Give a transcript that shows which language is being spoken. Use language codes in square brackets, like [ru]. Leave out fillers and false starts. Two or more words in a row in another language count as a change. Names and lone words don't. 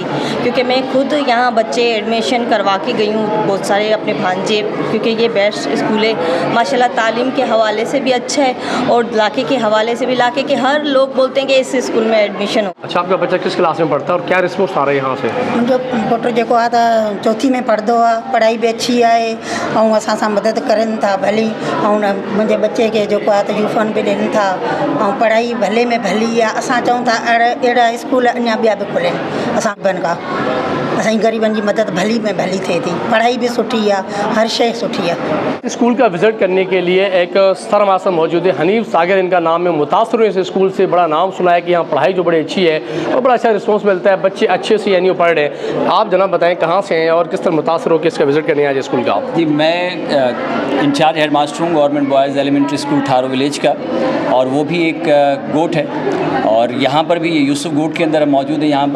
[ur] کیونکہ میں خود یہاں بچے ایڈمیشن کروا کے گئی ہوں بہت سارے اپنے بھانجے، کیونکہ یہ بیسٹ اسکول ہے ماشاءاللہ. تعلیم کے حوالے سے بھی اچھا ہے اور علاقے کے حوالے سے بھی، علاقے کے ہر لوگ بولتے ہیں کہ اس اسکول میں ایڈمیشن ہو. اچھا آپ کا بچہ کس کلاس میں پڑھتا ہے اور کیا ریسپانس آ رہا ہے یہاں سے? [sd] मुंहिंजो पुटु जेको आहे त 4th में पढ़ंदो आहे, पढ़ाई भी अच्छी आहे ऐं असां सां मदद करनि था भली। ऐं मुंहिंजे बच्चे खे जेको आहे त यूफॉर्म बि ॾियनि था ऐं पढ़ाई भले में भली आहे। असां चऊं था अहिड़ा स्कूल अञा ॿिया बि खुलनि। असां बन का असांजी ग़रीबनि जी मदद भली में भली थिए थी। पढ़ाई भी सुठी आहे, हर शइ सुठी आहे। [ur] اسکول کا وزٹ کرنے کے لیے ایک سرماسن موجود ہے، حنیف ساگر ان کا نام ہے. متاثر ہوئے اس اسکول سے، بڑا نام سنا ہے کہ یہاں پڑھائی جو بڑی اچھی ہے اور بڑا اچھا ریسپانس ملتا ہے، بچے اچھے سے یعنی پڑھ رہے ہیں. آپ جناب بتائیں کہاں سے ہیں اور کس طرح متاثر ہو کر اس کا وزٹ کرنے آئے اسکول کا? جی، میں انچارج ہیڈ ماسٹر ہوں گورنمنٹ بوائز ایلیمنٹری اسکول ٹھارو ولیج کا، اور وہ بھی ایک گوٹھ ہے اور یہاں پر بھی یہ یوسف گوٹھ کے اندر موجود ہے یہاں پر.